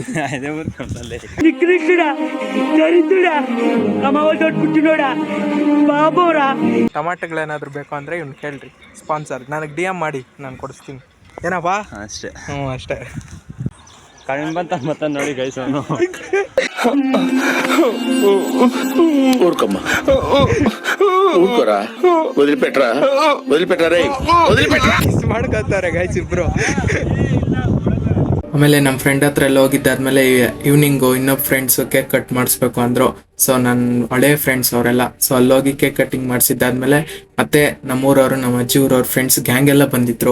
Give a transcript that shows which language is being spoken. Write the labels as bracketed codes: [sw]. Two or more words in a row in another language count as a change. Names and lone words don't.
[kn] ಟಮಾಟಗಳೇನಾದ್ರು ಬೇಕು ಅಂದರೆ ಇವ್ನು ಕೇಳ್ರಿ, ಸ್ಪಾನ್ಸರ್ ನನಗೆ DM ಮಾಡಿ, ನಾನು ಕೊಡಿಸ್ತೀನಿ. ಏನಪ್ಪಾ? ಅಷ್ಟೇ. ಅಷ್ಟೇ. ಕಡಿಮೆ ಬಂತ ಮತ್ತೆ ನೋಡಿ ಗೈಸ್ ಅವನು [te] ఊరుకోమ్మా ఊరుకోరా వదిలిపెట్టరా వదిలిపెట్టరా రే వదిలిపెట్టరా [kn] ಮಾಡ್ಕೋತಾರೆ ಗೈಸ್ ಇಬ್ರು. ಆಮೇಲೆ ನಮ್ಮ ಫ್ರೆಂಡ್ ಹತ್ರ ಎಲ್ಲ ಹೋಗಿದ್ದಾದ್ಮೇಲೆ ಈವ್ನಿಂಗು ಇನ್ನೊಬ್ಬ ಫ್ರೆಂಡ್ಸು [en] cake cut [kn] ಮಾಡಿಸ್ಬೇಕು ಅಂದರು. ಸೊ ನನ್ನ ಹಳೆ ಫ್ರೆಂಡ್ಸ್ ಅವರೆಲ್ಲ. ಸೊ ಅಲ್ಲೋಗಿ [en] cake cutting [kn] ಮಾಡಿಸಿದ್ದಾದ್ಮೇಲೆ ಮತ್ತೆ ನಮ್ಮೂರವರು, ನಮ್ಮ ಅಜ್ಜಿ ಊರವ್ರ [en] friends gang [kn] ಎಲ್ಲ ಬಂದಿದ್ರು.